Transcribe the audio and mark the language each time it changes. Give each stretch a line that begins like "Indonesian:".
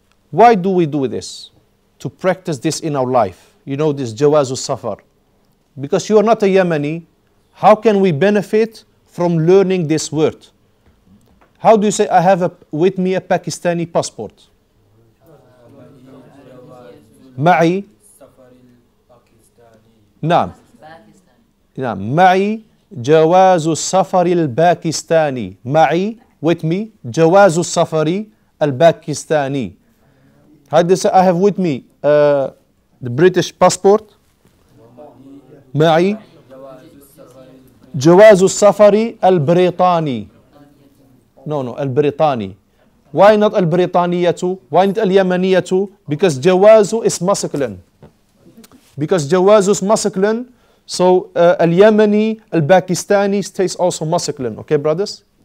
English: Why do we do this? To practice this in our life. You know, this Jawazu Safar. Because you are not a Yemeni, how can we benefit from learning this word? How do you say, I have with me a Pakistani passport?
Arabic: معي نعم نعم معي جواز السفر الباكستاني. معي
English: with me
Arabic: جواز السفر الباكستاني.
English: How do you say, I have with me the British passport?
Arabic: معي جواز السفر البريطاني.
English: No, البريطاني. Why not البريطانية? Why not اليمنية? Because جواز is masculine. Because جواز is masculine, so اليمني, الباكستاني stays also masculine. Okay, brothers?